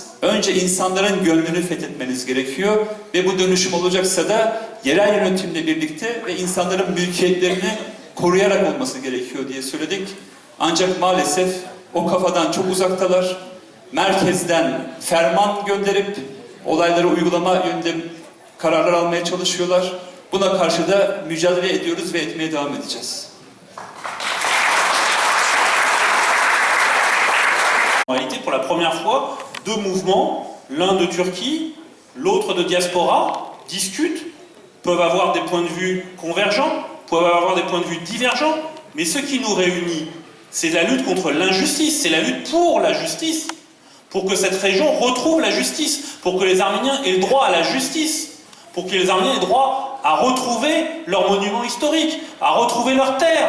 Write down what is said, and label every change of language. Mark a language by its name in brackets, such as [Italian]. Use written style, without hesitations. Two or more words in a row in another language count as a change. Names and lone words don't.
[Turkish] Önce insanların gönlünü fethetmeniz gerekiyor. Ve bu dönüşüm olacaksa da yerel yönetimle birlikte ve insanların mülkiyetlerini koruyarak olması gerekiyor diye söyledik. Ancak maalesef o kafadan çok uzaktalar. Merkezden ferman gönderip olayları uygulama yönünde kararlar almaya çalışıyorlar. Buna karşı da mücadele ediyoruz ve etmeye devam edeceğiz. [French] En réalité, pour la première fois, deux mouvements, l'un de Turquie, l'autre de diaspora, discutent, peuvent avoir des points de vue convergents, peuvent avoir des points de vue divergents, mais ce qui nous réunit, c'est la lutte contre l'injustice, c'est la lutte pour la justice, pour que cette région retrouve la justice, pour que les Arméniens aient le droit à la justice, pour que les Arméniens aient le droit à retrouver leurs monuments historiques, à retrouver leurs terres.